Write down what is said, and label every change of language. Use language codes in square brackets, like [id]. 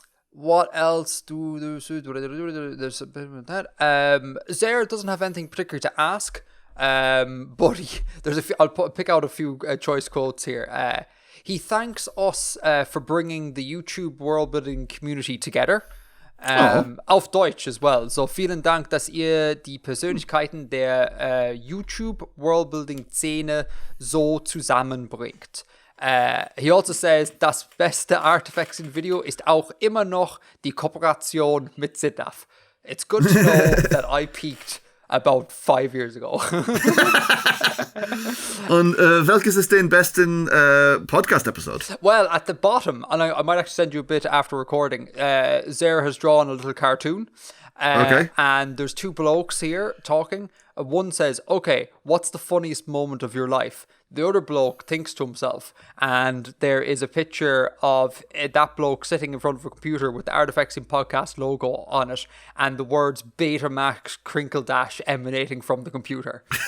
[en] What else there's a bit of that. Zer doesn't have anything particular to ask, but I'll pick out a few choice quotes here. He thanks us for bringing the YouTube world building community together. [de] Auf Deutsch [en] as well. [de] So vielen Dank, dass ihr die Persönlichkeiten der YouTube Worldbuilding Szene so zusammenbringt. [en] He also says, [de] das beste Artifexien Video ist auch immer noch die Kooperation mit Sidaf. [en] It's good to know that I peaked about 5 years ago. [de] Und welches ist den besten Podcast-Episode? [en] Well, at the bottom, and I might actually send you a bit after recording, Zer has drawn a little cartoon. Okay. And there's two blokes here talking. One says, okay, what's the funniest moment of your life? The other bloke thinks to himself, and there is a picture of that bloke sitting in front of a computer with the Artifexian podcast logo on it and the words Betamax Crinkle Dash emanating from the computer.